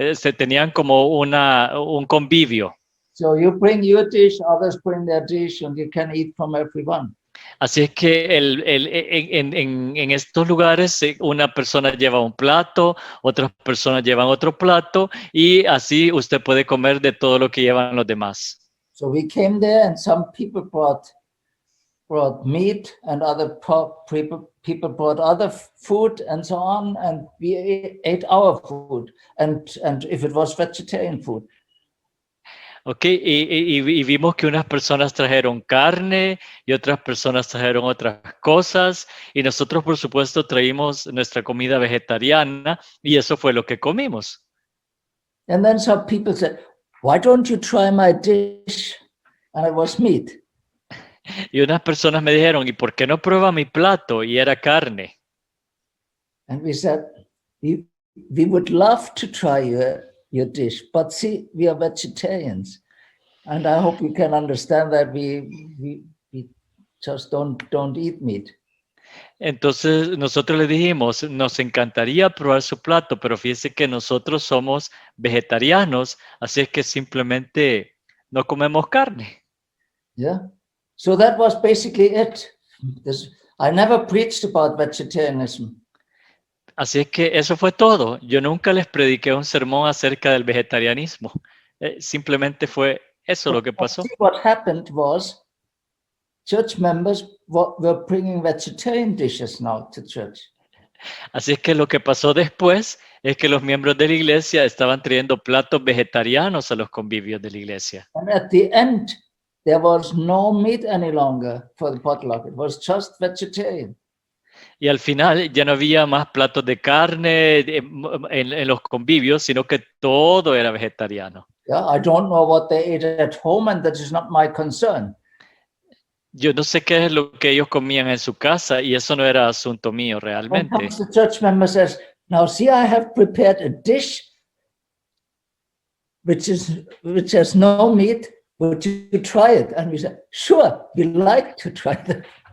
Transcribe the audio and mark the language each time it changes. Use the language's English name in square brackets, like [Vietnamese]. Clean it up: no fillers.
[Spanish] Se tenían como un convivio. [English] So you bring your dish, others bring their dish, and you can eat from everyone. [Spanish] Así es que en estos lugares una persona lleva un plato, otras personas llevan otro plato y así usted puede comer de todo lo que llevan los demás. [English] So we came there, and some people brought meat, and other people brought other food, and so on. And we ate our food, and if it was vegetarian food. [Spanish] Ok, y vimos que unas personas trajeron carne y otras personas trajeron otras cosas y nosotros por supuesto traímos nuestra comida vegetariana y eso fue lo que comimos. [English] And then some people said, "Why don't you try my dish?" And it was meat. [Spanish] Y unas personas me dijeron, ¿y por qué no prueba mi plato? Y era carne. [English] And we said, we would love to try your dish, but see, we are vegetarians, and I hope you can understand that we just don't eat meat. [Spanish] Entonces nosotros le dijimos, nos encantaría probar su plato, pero fíjese que nosotros somos vegetarianos, así es que simplemente no comemos carne. [English] Yeah. So that was basically it. I never preached about vegetarianism. [Spanish] Así es que eso fue todo. Yo nunca les prediqué un sermón acerca del vegetarianismo. Simplemente fue eso lo que pasó. [English] What happened was church members were bringing vegetarian dishes now to church. [Spanish] Así es que lo que pasó después es que los miembros de la iglesia estaban trayendo platos vegetarianos a los convivios de la iglesia. [English] And at the end, there was no meat any longer for the potluck. It was just vegetarian. [Spanish] Y al final ya no había más platos de carne en los convivios, sino que todo era vegetariano. [English] Yeah, I don't know what they ate at home, and that is not my concern. [Spanish] Yo no sé qué es lo que ellos comían en su casa y eso no era asunto mío realmente. [English] Sometimes the church member says, "Now see, I have prepared a dish which has no meat. Would you try it?" And we said, "Sure, we like to try that."